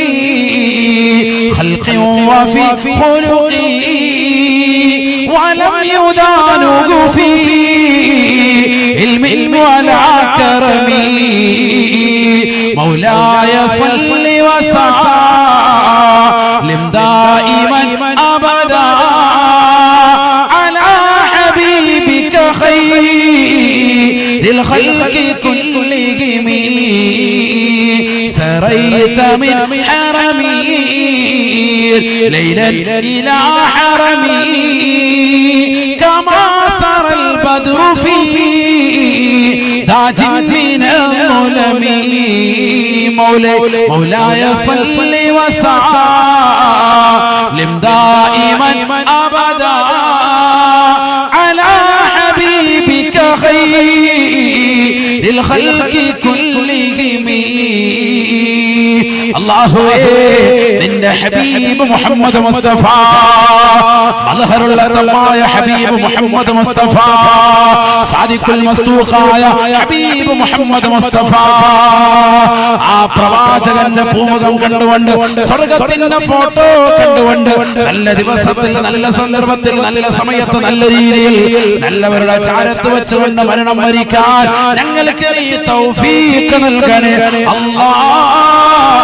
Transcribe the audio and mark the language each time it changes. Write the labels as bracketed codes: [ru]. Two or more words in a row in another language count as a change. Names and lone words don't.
[ar] خلق وفي خلق ولم يدانوه في علم ولا كرم مولاي صل وسلم دائما أبدا للخلق كلهم سريت من حرمي ليلا إلى حرمي كما سرى البدر في تاج من الظلم مولاي صل وسلم دائما أبدا على حبيبك خير الخلق كلهم [ml] അല്ലാഹുവേ നിന്റെ ഹബീബ് മുഹമ്മദ് മുസ്തഫ മദ്ഹറുല്ലതമായ ഹബീബ് മുഹമ്മദ് മുസ്തഫ [ar] الصادق المصدوق [ml] ഹബീബ് മുഹമ്മദ് മുസ്തഫ ആ പ്രവാചകന്റെ പൂമുഖം കണ്ടുകൊണ്ട് സ്വർഗ്ഗത്തിന്റെ ഫോട്ടോ കണ്ടുകൊണ്ട് നല്ല ദിവസത്തിൽ നല്ല സന്ദർഭത്തിൽ നല്ല സമയത്ത് നല്ല രീതിയിൽ നല്ലവരുടെ ചാരത്ത് വെച്ചുകൊണ്ട് മരണം വരിക്കാൻ ഞങ്ങൾക്ക് നീ തൗഫീഖ് നൽകണേ അല്ലാഹ്.